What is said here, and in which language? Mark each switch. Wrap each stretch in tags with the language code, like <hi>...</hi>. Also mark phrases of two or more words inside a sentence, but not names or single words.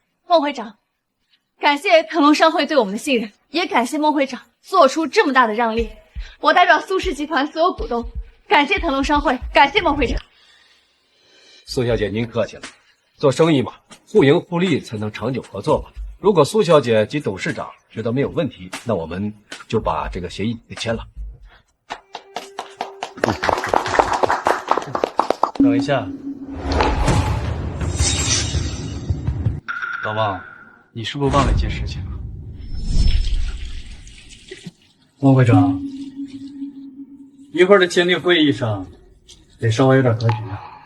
<zh>孟會長，感謝騰龍商會對我們的信任，也感謝孟會長做出這麼大的讓利。我代表蘇氏集團所有股東，感謝騰龍商會，感謝孟會長。蘇小姐，您客氣了。做生意嘛，互贏互利才能長久合作嘛。如果蘇小姐及董事長覺得沒有問題，那我們就把這個協議給簽了。等一下，老孟，你是不是忘了一件事情了？孟會長， 一會兒的簽訂會議上，得稍微有点格局啊。</zh>